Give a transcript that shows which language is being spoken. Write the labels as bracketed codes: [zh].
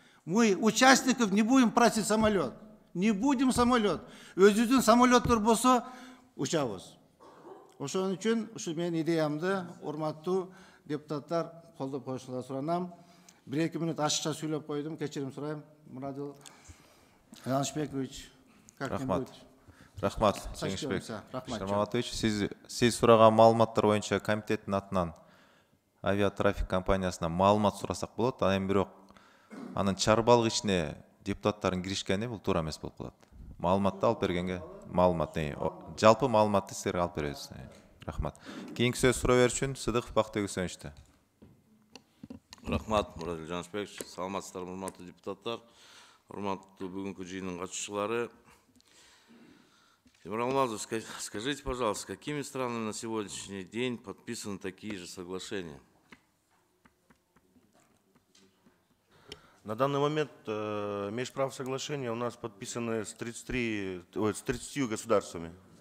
[ru] Мы участников не будем просить самолет. Не будем самолет. [ky] Өзүдүн самолеттер болсо учабыз. Ошон үчүн ушу менин идеямды урматтуу депутаттар колдоп коюшуңарды суранам. 1-2 минут ашыкча сүйлөп койдум. Кечирим сурайм. [ru] Мурадил Жанышбекович, как-нибудь. [ky] Рахмат, Жеңишбек Шармаватович. Сиз сураган маалыматтар боюнча комитеттин атынан авиатрафик компаниясына маалымат сурасак болот. Анан бирок анын чарбалык ичине депутаттардын киришкени бул туура эмес болуп калат. Маалыматты алып бергенге маалымат, жалпы маалыматты силерге алып беребиз. Рахмат. Кийинки сөз суроо берүүчүн Сыдыков Бактыбек Үсеновичте. Рахмат, Мурадил Жанышбекович. Саламатсыздар, урматтуу депутаттар, урматтуу бүгүнкү жыйындын катышуучулары. [ru] Тимур Алмазов, скажите, пожалуйста, какими странами на сегодняшний день подписаны такие же соглашения? На данный момент межправ соглашения у нас подписаны с 30 государствами.